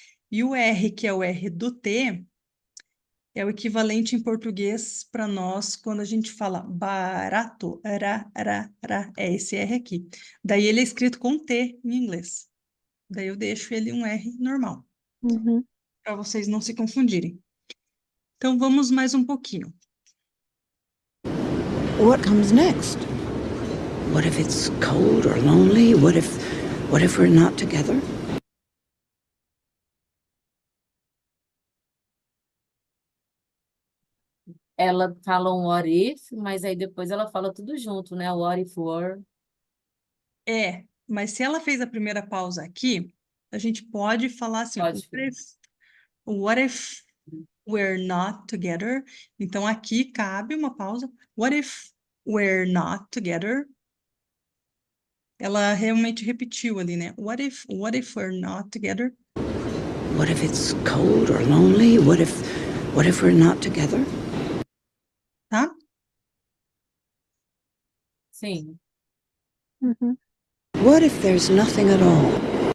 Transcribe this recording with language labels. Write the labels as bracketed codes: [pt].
[pt] E o R, que é o R do T, é o equivalente em português para nós quando a gente fala barato. É esse R aqui. Daí ele é escrito com T em inglês. Daí eu deixo ele um R normal, Uhum. para vocês não se confundirem. Então vamos mais um pouquinho. [en] What comes next? What if it's cold or lonely? What if we're not together? [pt] Ela fala um [en] what if, [pt] mas aí depois ela fala tudo junto, né? [en] What if were. [pt] Mas se ela fez a primeira pausa aqui, a gente pode falar assim, ó, Pode. [en] what if we're not together? [pt] Então aqui cabe uma pausa. [en] What if we're not together? [pt] Ela realmente repetiu ali, né? [en] What if we're not together? What if it's cold or lonely? What if we're not together? [pt] Tá? Sim. Uhum. [en] What if there's nothing at all?